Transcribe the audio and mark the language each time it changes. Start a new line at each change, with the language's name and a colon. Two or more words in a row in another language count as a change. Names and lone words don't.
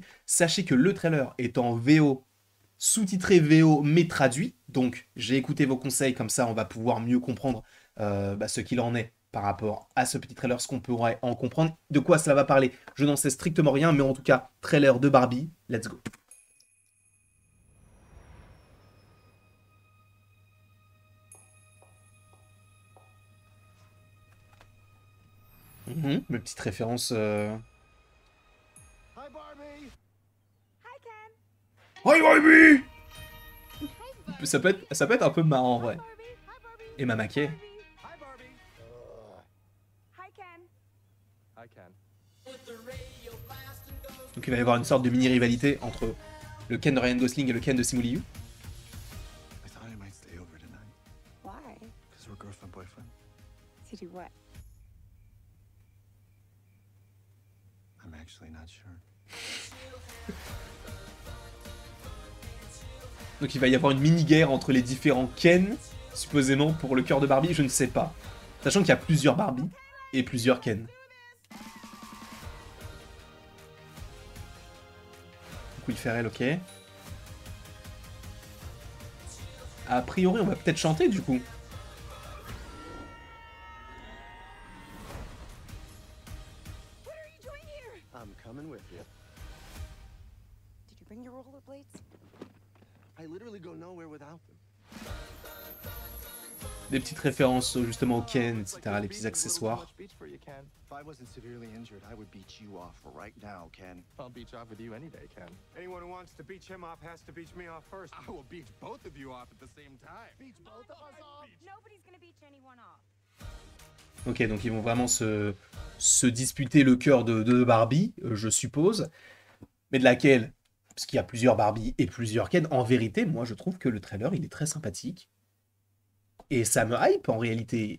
French: Sachez que le trailer est en VO, sous-titré VO mais traduit. Donc j'ai écouté vos conseils, comme ça on va pouvoir mieux comprendre ce qu'il en est par rapport à ce petit trailer, ce qu'on pourrait en comprendre. De quoi cela va parler, je n'en sais strictement rien, mais en tout cas, trailer de Barbie,
English: let's go.
French: Une petite référence...
English: Hi, Barbie. Hi, Ken. Hi Barbie! Hey, Barbie.
French: Ça peut être un peu marrant en
English: Hi,
French: vrai.
English: Barbie. Hi, Barbie.
French: Et ma
English: Hi,
French: maquée.
English: Barbie. Hi, Barbie. Hi, Ken. Hi, Ken.
French: Donc il va y avoir une sorte de mini-rivalité entre le Ken de Ryan Gosling et le Ken de Simu Liu.
English: I thought I might stay over tonight. Why? Because we're girlfriend, boyfriend. To do what? I'm actually not sure.
French: Donc il va y avoir une mini-guerre entre les différents Ken, supposément pour le cœur de Barbie, je ne sais pas. Sachant qu'il y a plusieurs Barbie et plusieurs Ken. Donc Will Ferrell, ok. A priori, on va peut-être chanter du coup.
English: What are you doing here? I'm coming with you. Did you bring your rollerblades? I literally go nowhere without them.
French: Des petites références justement au Ken, etc. Les petits accessoires.
English: If I wasn't severely injured, I would beat you off right now, Ken. I'll beach off with you any day, Ken. Anyone who wants to beach him off has to beach me off first. I will beach both of you off at the same time. Beat both of us off. Nobody's gonna beat anyone off.
French: Ok, donc ils vont vraiment se disputer le cœur de Barbie, je suppose. Mais de laquelle? Parce qu'il y a plusieurs Barbie et plusieurs Ken. En vérité, moi, je trouve que le trailer, il est très sympathique. Et ça me hype, en réalité.